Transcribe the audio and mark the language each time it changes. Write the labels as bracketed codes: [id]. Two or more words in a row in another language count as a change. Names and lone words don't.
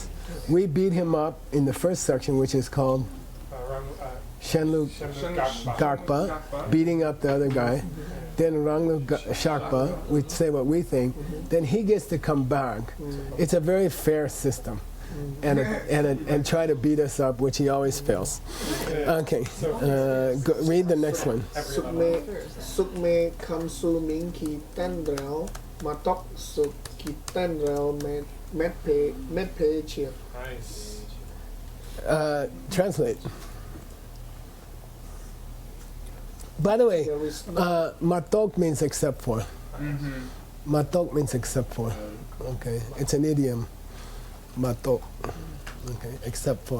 [en] We beat him up in the first section, which is called Shenlu Gakpa, beating up the other guy. Then Ranglu Shakpa, we say what we think. Then he gets to come back. It's a very fair system. And try to beat us up, which he always fails. Okay, read the next one. [bo] གཟུགས་མེད་ཁམས་སུ་མིན་གྱི་རྟེན་རབ་མ་གཏོགས་གཟུགས་ཀྱི་རྟེན་རབ་མེད་པའི་ཕྱིར. [en] Nice. Translate. By the way, There is no matok means except for. Matok means except for. Okay, it's an idiom. Matok. Okay, except for.